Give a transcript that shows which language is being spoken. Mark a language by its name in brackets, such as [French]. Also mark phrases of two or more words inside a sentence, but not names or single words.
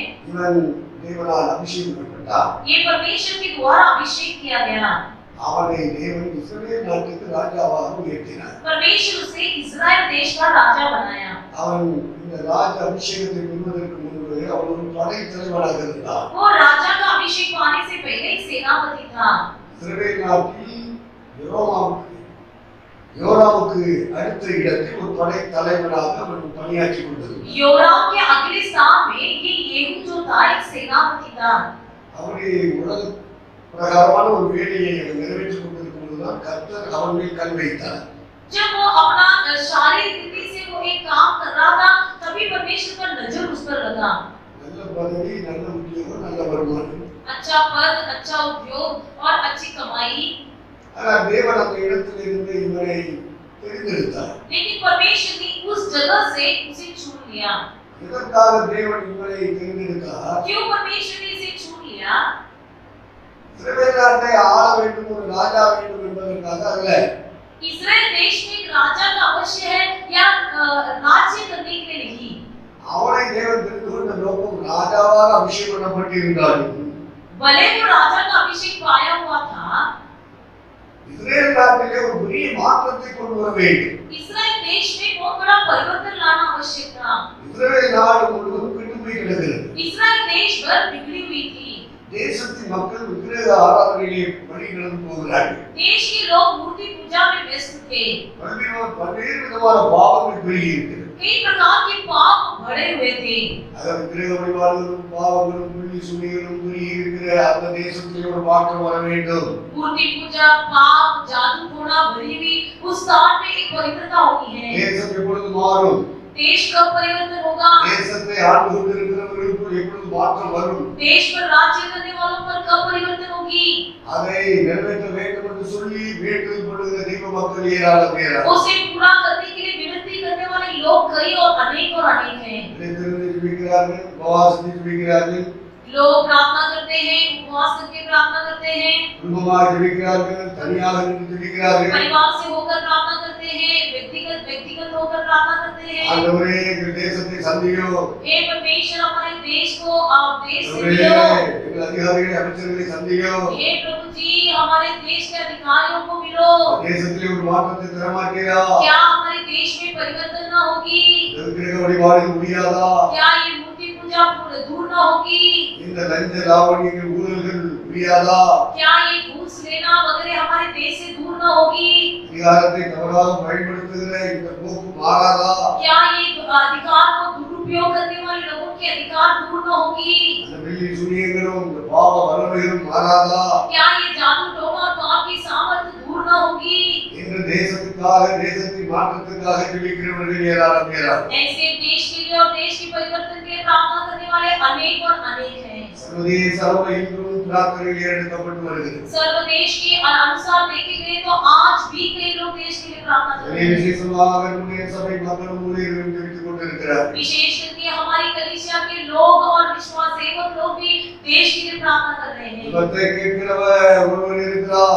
[Tamil] இவன் தேவனால் அபிஷேகம் பண்ணப்பட்டான். [Hindi] ये परमेश्वर के द्वारा अभिषेक किया गया। [Tamil] அவனை தேவன் இஸ்ரவேல் நாட்டுக்கு ராஜாவாக உயர்த்தினார். [Hindi] परमेश्वर उसे इस्राएल देश का राजा बनाया। [Tamil] அவன் இந்த ராஜ அபிஷேகத்தை பெறுவதற்கு முன்பு அவன் ஒரு படை தலைவனாக இருந்தான். [Hindi] वो राजा का अभिषेक पाने से पहले एक सेनापति था। [Tamil] இஸ்ரவேல் நாட்டில் யோராமுக்கு அடுத்த இடத்தில் ஒரு படை தலைவனாக அவன் பணியாற்றி கொண்டிருந்தான். [Hindi] योराम के अगले स्थान में ये येहू जो था एक सेनापति था। [Tamil] அவனுடைய உலக பிரகாரமான ஒரு வேலையை அவன் நிறைவேற்றிக் கொண்டிருக்கும் போதுதான் கர்த்தர் அவன் மேல் கண் வைத்தார். [Hindi] जब वो अपना शारीरिक रीति से वो एक काम कर रहा था तभी परमेश्वर का नजर उस पर लगा। [Tamil] நல்ல பதவி, நல்ல உத்தியோகம், நல்ல வருமானம். [Hindi] अच्छा पद, अच्छा उद्योग और अच्छी कमाई। [Tamil] ஆனால் தேவன் அந்த இடத்திலிருந்து இவனை தெரிந்தெடுத்தார். [Hindi] लेकिन परमेश्वर ने उस जगह से उसे चुन लिया। [Tamil] எதற்காக தேவன் இவனை தெரிந்தெடுத்தார்? [Hindi] क्यों परमेश्वर ने इसे चुन लिया? [Tamil] இஸ்ரவேல் நாட்டை ஆள வேண்டும், ஒரு ராஜா வேண்டும் என்பதற்காக அல்ல. [Hindi] इस्राएल देश में एक राजा का अवश्य है या राज्य करने के लिए नहीं। [Tamil] அவனை தேவன் தெரிந்து கொண்ட நோக்கம் ராஜாவாக அபிஷேகம் பண்ணப்பட்டிருந்தாலும் [Hindi] भले वो राजा का अभिषेक पाया हुआ था, [Tamil] இஸ்ரவேல் நாட்டிலே ஒரு பெரிய மாற்றத்தை கொண்டு வர வேண்டும். [Hindi] इस्राएल देश में बहुत बड़ा परिवर्तन लाना आवश्यक था। [Tamil] இஸ்ரவேல் நாடு முழுவதும் கெட்டு போய் கிடக்கிறது. [Hindi] इस्राएल देश भर बिगड़ी हुई थी। [Tamil] தேசத்தின் மக்கள் விக்கிரக ஆராதனையிலே வழிநடந்து போகிறார்கள். [Hindi] देश के लोग मूर्ति पूजा में व्यस्त थे। [Tamil] பல்வேறு விதமான பாவங்கள் பெருகி இருக்கிறது. [Hindi] कई प्रकार के पाप बढ़े हुए थे। [Tamil] அதாவது விக்கிரக வழிபாடுகளும் பாவங்களும் புள்ளி சுனிகளும் பெருகி இருக்கிற அந்த தேசத்திலே ஒரு மாற்றம் வர வேண்டும். [Hindi] मूर्ति पूजा, पाप, जादू टोना भरी हुई उस स्थान में एक पवित्रता होनी है। [Tamil] தேசம் எப்பொழுது மாறும்? [Hindi] देश कब परिवर्तन होगा? [Tamil] தேசத்தை ஆண்டு கொண்டிருக்கிறவர்களுக்கு எப்பொழுது மாற்றம் வரும்? [Hindi] देश पर राज्य करने वालों पर कब परिवर्तन होगी? [Tamil] அதை நிறைவேற்ற வேண்டும் என்று சொல்லி வேண்டுதல் பண்ணுகிற தெய்வ மக்கள் ஏராளம் ஏராளம். [Hindi] उसे पूरा करने के लिए विनती करने वाले लोग कई और अनेक हैं। [Tamil] நினைத்திருந்து ஜெபிக்கிறார்கள், உபவாசித்து ஜெபிக்கிறார்கள், [Hindi] लोग प्रार्थना करते हैं, उपवास करके प्रार्थना करते हैं, [Tamil] குடும்பமாக ஜெபிக்கிறார்கள், தனியாக நின்று ஜெபிக்கிறார்கள். [Hindi] परिवार से होकर प्रार्थना करते हैं, व्यक्तिगत होकर प्रार्थना करते हैं। [Tamil] ஆண்டவரே எங்கள் தேசத்தை சந்தியோ, [Hindi] हे परमेश्वर हमारे देश को आप देश से [Tamil] ஆண்டவரே [Hindi] मिलो। [Tamil] எங்கள் அதிகாரிகளை அமைச்சர்களை சந்தியோ, [Hindi] हे प्रभु जी हमारे देश के अधिकारियों को मिलो। [Tamil] தேசத்திலே ஒரு மாற்றத்தை தரமாட்டீரா? [Hindi] क्या हमारे देश में परिवर्तन न होगी? [Tamil] விக்கிரக வழிபாடு முடியாதா? [Hindi] क्या ये मूर्ति पूजा दूर न होगी? [Tamil] இந்த லஞ்ச லாவணியங்கள் ஊழல்கள் முடியாதா? [Hindi] क्या ये घूस लेना वगैरह हमारे देश से दूर न होगी? [Tamil] அதிகாரத்தை தவறாக பயன்படுத்துகிற இந்த போக்கு மாறாதா? [Hindi] क्या ये अधिकार को दुरुपयोग करने वाले लोगों के अधिकार दूर न होगी? [Tamil] அந்த வெள்ளி சூனியங்களும் இந்த பாவ வல்லமைகளும் மாறாதா? [Hindi] क्या ये जादू टोना और पाप की सामर्थ्य दूर न होगी? [Tamil] இந்த தேசத்துக்காக, தேசத்தின் மாற்றத்துக்காக ஜெபிக்கிறவர்கள் ஏராளம் ஏராளம். [Hindi] ऐसे देश के लिए और देश के परिवर्तन के लिए प्रार्थना करने वाले अनेक और अनेक हैं। [Tamil] சர்வதேச அளவில் இன்றும் பிரார்த்தனைகள் எடுக்கப்பட்டு வருகிறது. [Hindi] सर्वदेश के अनुसार देखे गए तो आज भी कई लोग देश के लिए प्रार्थना कर रहे हैं। [Tamil] விசேஷமாக நம்முடைய சபை மக்களும் ஊழியர்களும் ஜெபித்துக் கொண்டிருக்கிறார்கள். [Hindi] विशेष करके हमारी कलीसिया के लोग और विश्वास सेवक लोग भी देश के लिए प्रार्थना कर रहे हैं। [Tamil] ஜெபத்தை கேட்கிறவர் ஒருவர் இருக்கிறார்.